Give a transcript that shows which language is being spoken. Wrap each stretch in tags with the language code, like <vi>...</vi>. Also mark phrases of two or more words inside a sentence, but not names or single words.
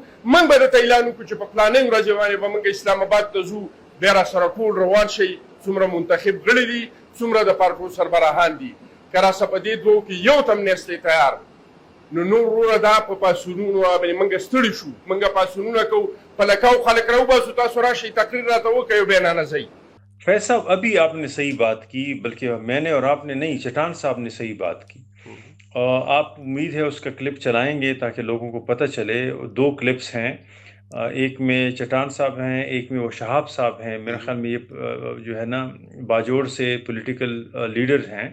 <ps>موږ به درته اعلان وکړو چې په فلانۍ ورځې باندې به موږ اسلام آباد ته ځو، بیا راسره ټول روان شئ، څومره منتخب غړي دي، څومره د پارټو سربراهان دي، که راسه په دې دوو کې یو تم نیستی تیار. نو نور وروره دا په پاسونونو باندې موږ ستړي شو، موږ پاسونونه کوو، په لکاو خلک راوباسو، تاسو راشئ تقریر راته وکړئ او بیا نانه ځئ.</ps> <ur>فیض صاحب ابھی آپ نے صحیح بات کی، بلکہ میں نے اور آپ نے نہیں، چٹان صاحب نے صحیح بات کی. آپ امید ہے اس کا کلپ چلائیں گے تاکہ لوگوں کو پتہ چلے. 2 کلپس ہیں، ایک میں چٹان صاحب ہیں، ایک میں وہ شہاب صاحب ہیں. میرے خیال میں یہ جو ہے نا باجوڑ سے پولیٹیکل لیڈر ہیں.</ur>